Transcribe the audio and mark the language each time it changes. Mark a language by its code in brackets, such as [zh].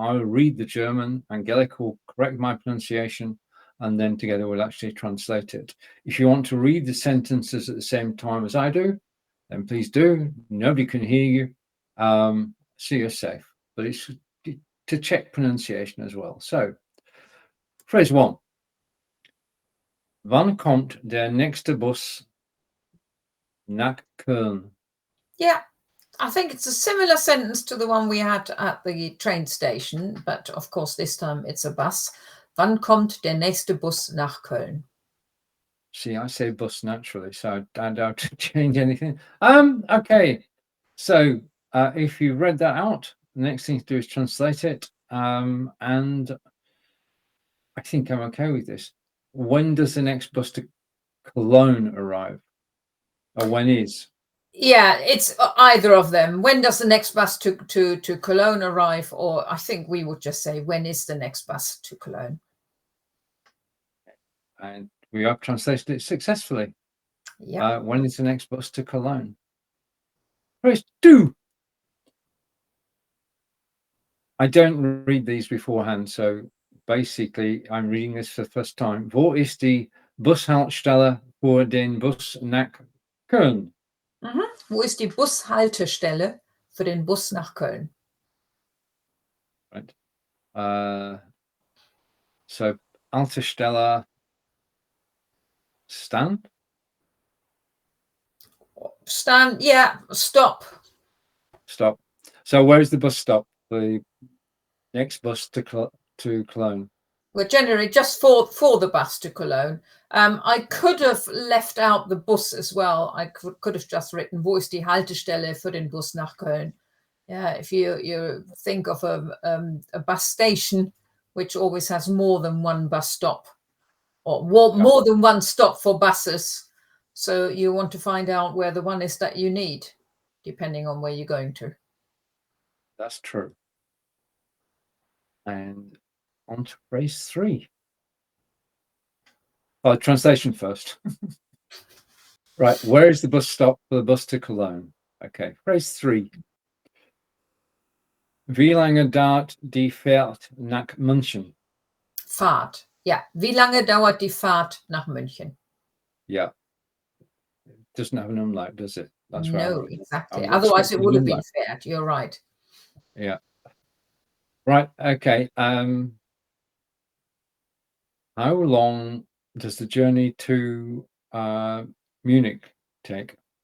[en] I'll read the German, Angelika will correct my pronunciation, and then together we'll actually translate it. If you want to read the sentences at the same time as I do, then please do. Nobody can hear you, so you're safe. But it's to check pronunciation as well. So, phrase 1. [de] Wann kommt der nächste Bus nach Köln? [en] Yeah, I think it's a similar sentence to the one we had at the train station, but of course this time it's a bus. [de] Wann kommt der nächste Bus nach Köln? [en] See, I say bus naturally, so I don't have to change anything. Okay. So if you read that out, the next thing to do is translate it. And I think I'm okay with this. When does the next bus to Cologne arrive? Or when is? Yeah, it's either of them. When does the next bus to Cologne arrive? Or I think we would just say, when is the next bus to Cologne? And we have translated it successfully. Yeah. When is the next bus to Cologne? Phrase 2. I don't read these beforehand, so basically I'm reading this for the first time. [de] Wo ist die Bushaltestelle für den Bus nach Köln? Wo ist die Bushaltestelle für den Bus nach Köln? [en] Right. So Haltestelle, stand? Stand, yeah, stop. Stop. So where's the bus stop? The next bus to Cologne? Well, generally just for the bus to Cologne. I could have left out the bus as well. I could have just written, [de] wo ist die Haltestelle für den Bus nach Köln? [en] Yeah, if you think of a bus station, which always has more than one bus stop, or more than one stop for buses. So you want to find out where the one is that you need, depending on where you're going to. That's true. And on to phrase 3. Oh, translation first. Right, where is the bus stop for the bus to Cologne? Okay, phrase 3. [de] Wie lange dauert die Fährt nach München? Fahrt. Yeah. Wie lange dauert die Fahrt nach München? [en] Yeah. It doesn't have an umlaut, does it? That's right. No, exactly. Otherwise it would have been Fährt. You're right. Yeah. Right. Okay. How long does the journey to Munich take?